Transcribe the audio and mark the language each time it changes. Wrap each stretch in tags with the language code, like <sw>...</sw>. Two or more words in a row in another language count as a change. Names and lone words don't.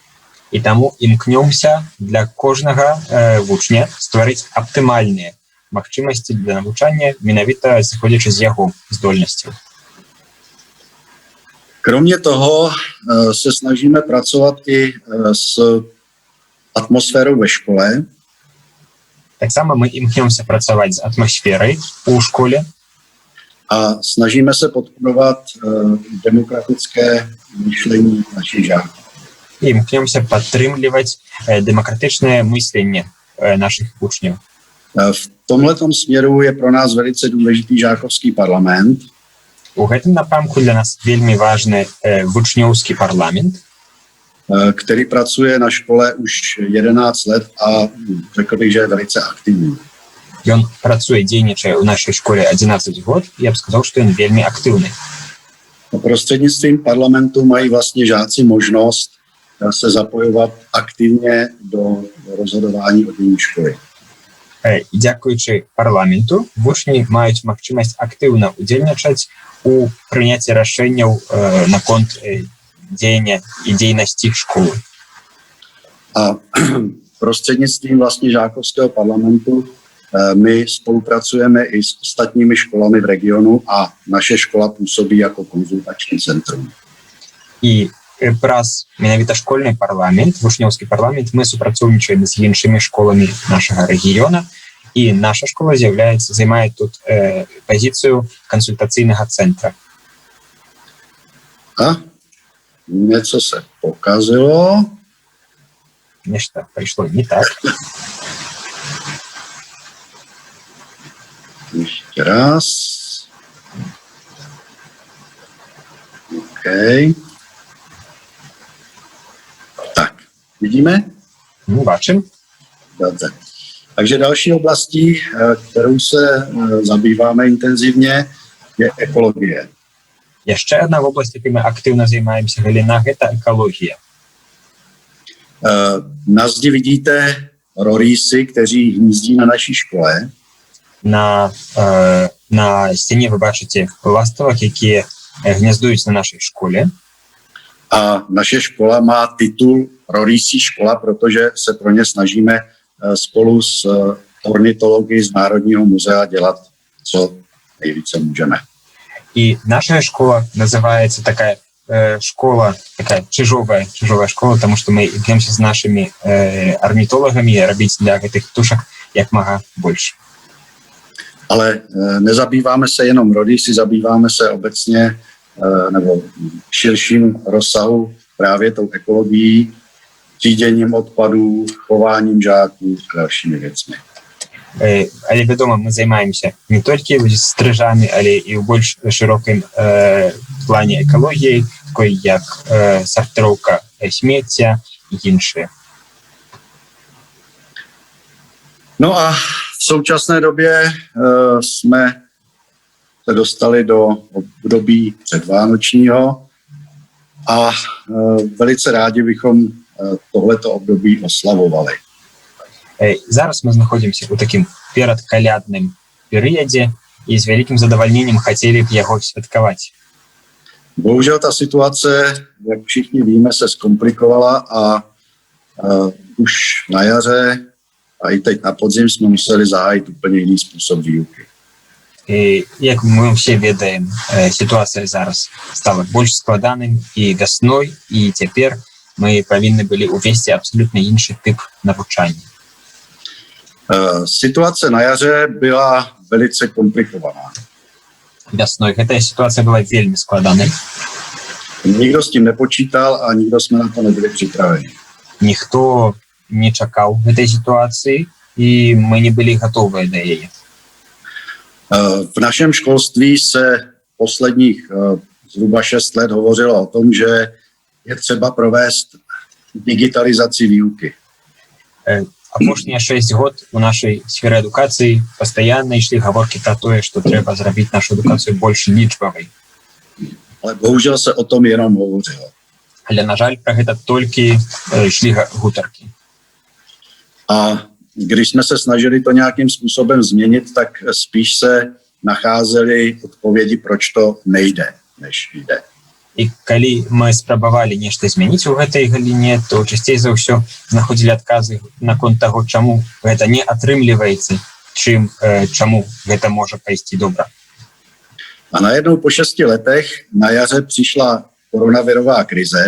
<be>І таму імкнёмся для кожнага вучня стварыць аптымальныя магчымасці для навучання менавіта зыходзячы з яго здольнасцяў.</be> <cs>Kromě toho se snažíme pracovat i s atmosférou ve škole.</cs> <be>Таксама мы імкнёмся працаваць з атмасферай у школе.</be> <cs>A snažíme se podporovat demokratické myšlení našich žáků.</cs> <be>І імкнёмся падтрымліваць дэмакратычнае мысленне наших вучняў.</be> <cs>V tomhletom směru je pro nás velice důležitý žákovský parlament.</cs> <be>У гэтым напрамку для нас вельмі важны вучнёўскі парламент,</be> <cs>který pracuje na škole už 11 let a řekl bych, že je velice aktivní.</cs> <be>Ён працуе, дзейнічае ў нашай школе 11 год, я б сказаў, што ён вельмі актыўны.</be> <cs>Prostřednictvím parlamentu mají vlastně žáci možnost se zapojovat aktivně do rozhodování o dění školy.</cs> <be>Дзякуючы парламенту вучні маюць магчымасць актыўна удзельнічаць у прыняцці рашэнняў наконт дзеяння і дзейнасці школы.</be> <cs>A prostřednictvím vlastně žákovského parlamentu my spolupracujeme i s ostatními školami v regionu a naše škola působí jako konzultační centrum.</cs> <be>І праз менавіта школьны парламент, вучнёўскі парламент, мы супрацоўнічаем з іншымі школамі нашага рэгіёна, і наша школа займае тут пазіцыю кансультацыйнага цэнтра.</be> <cs>A něco se pokazilo.</cs> <be>Нешта прыйшло не так.</be> <cs>Ještě raz. OK. Tak, vidíme?</cs> <be>Бачым.</be> <cs>Dobře. Takže další oblastí, kterou se zabýváme intenzivně, je ekologie.</cs> <be>Яшчэ адна вобласць, якой мы актыўна займаемся, галіна, гэта экалогія.</be> <cs>Na zdi vidíte rorýsy, kteří hnízdí na naší škole.</cs> <be>На сцяне вы бачыце ластовак, якія гняздуюць на нашай школе.</be> <cs>A naše škola má titul Rorýsí škola, protože se pro ně snažíme spolu s ornitology z Národního muzea dělat, co nejvíce můžeme.</cs> <be>І наша школа называецца такая школа, такая чужовая школа, тому што мы імкнёмся з нашымі орнітолагамі рабіць для гэтых птушак як мага больш.</be> <cs>Ale nezabýváme se jenom rorýsy, zabýváme se obecně nebo širším rozsahu právě tou ekologií, tříděním odpadů, chováním žáků a dalšími věcmi.</cs> <be>Але вядома, мы займаемся не толькі стрыжамі, але і ў больш шырокім плане экалогіі, такой як сартыроўка смецця і іншыя.</be> <cs>No a v současné době jsme se dostali do období předvánočního a velice rádi bychom tohleto období oslavovali.</cs> <be>Зараз мы знаходзімся ў такім перадкалядным перыядзе і з вялікім задавальненнем хацелі б яго святкаваць.</be> <cs>Bohužel ta situace, jak všichni víme, se zkomplikovala a už na jaře a i teď na podzim jsme museli zahájit úplně jiný způsob výuky.</cs> <be>І, як мы ўсе ведаем, сітуацыя зараз стала больш складаным і вясной, і цяпер мы павінны былі ўвесці абсолютно іншы тып навучання.</be> <cs>Situace na jaře byla velice komplikovaná.</cs> <be>Вясной гэтая сітуацыя была вельмі складанай.</be> <cs>Nikdo s tím nepočítal a nikdo jsme na to nebyli připraveni.</cs> <be>Ніхто не чакаў гэтай сітуацыі, і мы не былі гатовыя да яе.</be> <cs>V našem školství se posledních zhruba 6 let hovořilo o tom, že je třeba provést digitalizaci výuky.</cs> <be>Апошнія 6 год у нашай сферы адукацыі пастаянна ішлі гаворкі пра тое, што трэба зрабіць нашу адукацыю больш лічбавай.</be> <cs>Ale bohužel se o tom jenom hovořilo.</cs> <be>Але, на жаль, пра гэта толькі ішлі гутаркі.</be> <cs>A když jsme se snažili to nějakým způsobem změnit, tak spíš se nacházely odpovědi, proč to nejde, než jde.</cs> <be>І калі мы спрабавалі нешта змяніць у гэтай галіне, то часцей за ўсё знаходзілі адказы наконт таго, чаму гэта не атрымліваецца, чаму гэта можа пайсці добра.</be> <cs>A najednou po 6 letech na jaře přišla koronavirová krize.</cs>